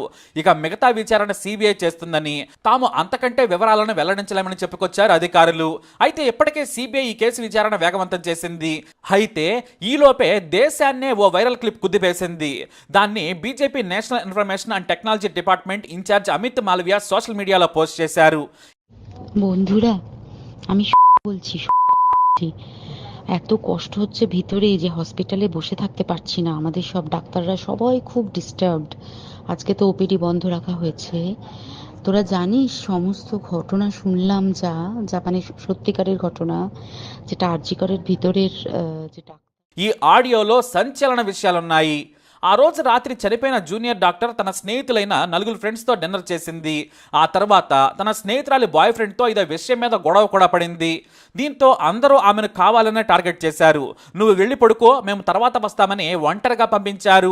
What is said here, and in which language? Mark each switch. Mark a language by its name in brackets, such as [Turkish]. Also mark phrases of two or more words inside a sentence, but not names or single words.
[Telugu] ఇక మిగతా విచారణ సిబిఐ చేస్తుందని, తాము అంతకంటే వివరాలను వెల్లడించలేమని చెప్పుకొచ్చారు అధికారులు. అయితే ఇప్పటికే సిబిఐ ఈ కేసు విచారణ వేగవంతం చేసింది. అయితే ఈలోపే దేశాన్నే ఓ వైరల్ క్లిప్ కుదిపేసింది. దాన్ని బీజేపీ నేషనల్ ఇన్ఫర్మేషన్ అండ్ టెక్నాలజీ డిపార్ట్మెంట్ ఇన్ఛార్జ్ అమిత్ మాల్వియా [English] social medialo [Telugu] పోస్ట్ చేశారు. [Bangla] বন্ধুরা, আমি বলছি, এত কষ্ট হচ্ছে ভিতরে যে হসপিটালে বসে থাকতে পারছি না। আমাদের সব ডাক্তাররা সবাই খুব ডিস্টার্বড। আজকে তো ওপিডি বন্ধ রাখা হয়েছে। তোরা জানিস সমস্ত ঘটনা শুনলাম, যা মানে সত্যিকারের ঘটনা, যেটা আরজি করের ভিতরের যেটা [Telugu] ఈ ఆడియోలో సంచలన విషయాలున్నాయి. ఆ రోజు రాత్రి చనిపోయిన జూనియర్ డాక్టర్ తన స్నేహితులైన నలుగురు ఫ్రెండ్స్తో డిన్నర్ చేసింది. ఆ తర్వాత తన స్నేహితురాలి బాయ్ ఫ్రెండ్తో ఇదే విషయం మీద గొడవ కూడా పడింది. దీంతో అందరూ ఆమెను కావాలనే టార్గెట్ చేశారు. నువ్వు వెళ్ళి పడుకో, మేము తర్వాత వస్తామని ఒంటరిగా పంపించారు.